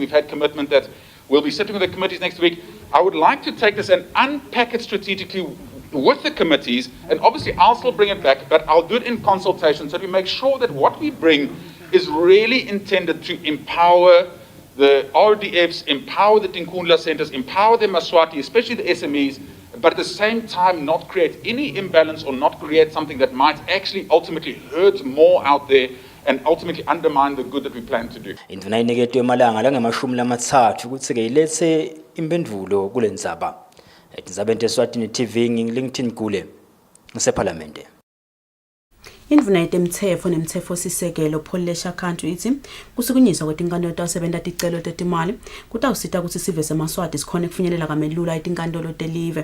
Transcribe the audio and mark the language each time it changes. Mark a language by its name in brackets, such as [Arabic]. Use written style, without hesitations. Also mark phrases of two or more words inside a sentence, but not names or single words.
[English] We've had commitment that we'll be sitting with the committees next week. I would like to take this and unpack it strategically with the committees, and obviously I'll still bring it back, but I'll do it in consultation so that we make sure that what we bring is really intended to empower the RDFs, empower the Tinkundla centers, empower the Maswati, especially the SMEs, but at the same time not create any imbalance or not create something that might actually ultimately hurt more out there and ultimately undermine the good that we plan to do. [Swati] Indvuna iniketwe emalanga la-30 ukuthi ke ilethe impendulo kule ndzaba. Tindzabeni Eswatini TV ngiLinkedIn Gule ngisePhalamende. Indvuna yetemthetho nemthetho sisekelo Polesha Country ithi kusukunyiswa kwetinkantolo tasebenta ticelo tetimali kutawusita kutsi sive seMaswati sikhone kufinyelela kamelula etinkantolo telive.